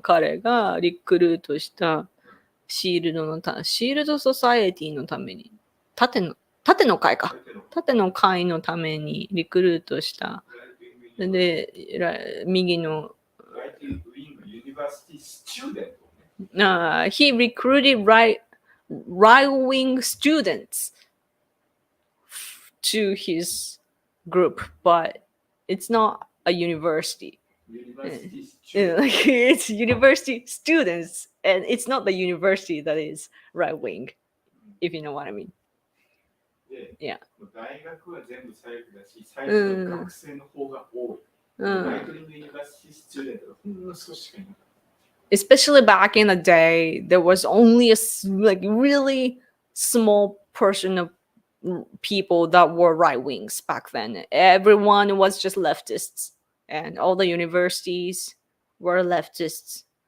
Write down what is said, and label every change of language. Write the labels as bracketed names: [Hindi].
[Japanese] 彼がリクルートしたシールドソサエティのために、縦の会か。縦の会のためにリクルートした。で、右の、 [English] ライティングウィングユニバーシティスチューデントね。 he recruited right-wing students to his group, but it's not a university. ユニバーシティスチューデント Like it's university students, and it's not the university that is right-wing, if you know what I mean. [Japanese] で、 [English] Yeah. [Japanese] 大学は全部左翼だし、左翼の学生の方が多い。ライティングユニバーシティスチューデントがほんの少ししかいなかった。 [English] Especially back in the day, there was only like really small portion of people that were right wings back then. Everyone was just leftists, and all the universities were leftists.